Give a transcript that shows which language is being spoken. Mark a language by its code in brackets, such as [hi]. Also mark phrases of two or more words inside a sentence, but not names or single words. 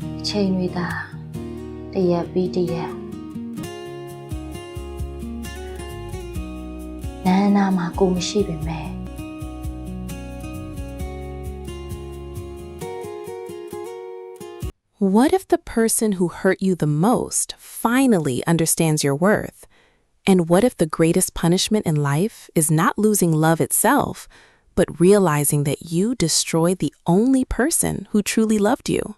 [my] ချိန်တွေသာတရက်ပြီးတရက်နာနာမှာကိုမရှိပေမဲ့ [en] What if the person who hurt you the most finally understands your worth? And what if the greatest punishment in life is not losing love itself, but realizing that you destroyed the only person who truly loved you?